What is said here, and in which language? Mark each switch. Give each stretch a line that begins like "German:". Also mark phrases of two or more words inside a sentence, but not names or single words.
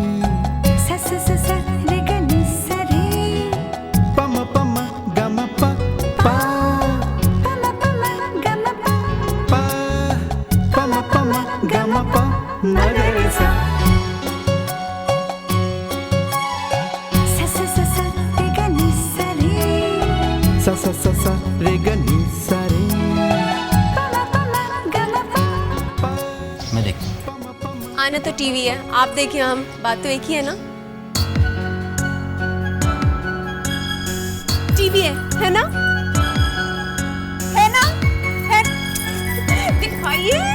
Hindi: प म ग म प पा प म ग म प म ग रे सा सा सा सा सा रे ग नी सा रे मैं देख। आना तो टीवी है, आप देखिए, हम बात तो एक ही है ना। टीवी है ना? है ना? है? दिखाइए।